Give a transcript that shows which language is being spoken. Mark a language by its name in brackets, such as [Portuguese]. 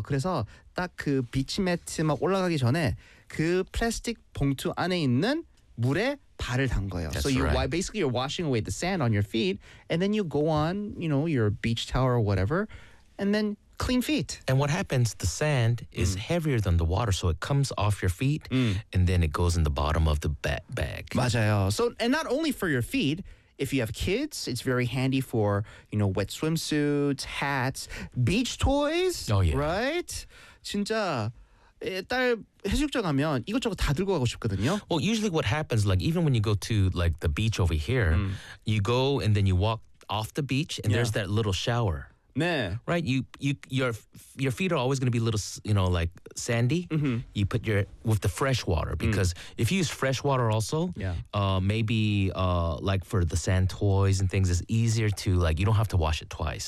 [Korean] 그래서 딱 그 비치 매트 막 올라가기 전에 그 플라스틱 봉투 안에 있는 물에 발을 담궈요. [English] That's so you're right. basically you're washing away the sand on your feet, and then you go on, you know, your beach towel or whatever, and then clean feet. And what happens? The sand is heavier than the water, so it comes off your feet, and then it goes in the bottom of the bag. [Korean] 맞아요. [English] So and not only for your feet. If you have kids, it's very handy for, you know, wet swimsuits, hats, beach toys. Oh yeah. Right? [Korean] 진짜. 딸 해수욕장 가면 이것저것 다 들고 가고 싶거든요. [English] Well, usually what happens, like even when you go to like the beach over here, you go and then you walk off the beach and there's that little shower. [Korean] 네. [English] Right? Your feet are always going to be a little, you know, like sandy. Mm-hmm. You put your, with the fresh water. Because if you use fresh water also, maybe like for the sand toys and things, it's easier to like, you don't have to wash it twice.